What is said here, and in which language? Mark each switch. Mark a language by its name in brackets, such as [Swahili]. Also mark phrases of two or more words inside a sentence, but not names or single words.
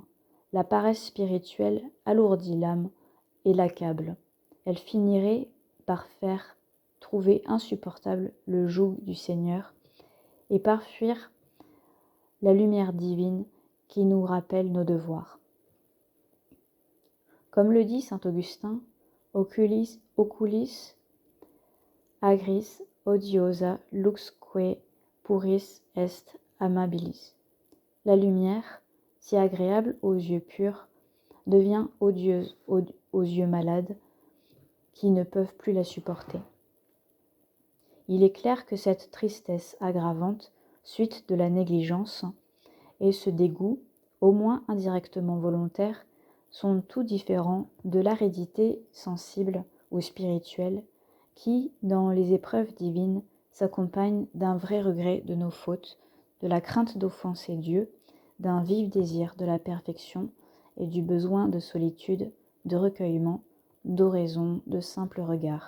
[French] La paresse spirituelle alourdit l'âme et l'accable. Elle finirait par faire trouver insupportable le joug du Seigneur et par fuir la lumière divine qui nous rappelle nos devoirs. Comme le dit saint Augustin, [Latin] oculis agris odiosa luxque puris est amabilis. [French] La lumière, si agréable aux yeux purs, devient odieuse aux yeux malades qui ne peuvent plus la supporter. Il est clair que cette tristesse aggravante, suite de la négligence, et ce dégoût, au moins indirectement volontaire, sont tout différents de l'aridité sensible ou spirituelle qui, dans les épreuves divines, s'accompagne d'un vrai regret de nos fautes, de la crainte d'offenser Dieu, d'un vif désir de la perfection et du besoin de solitude, de recueillement, d'oraison, de simple regard.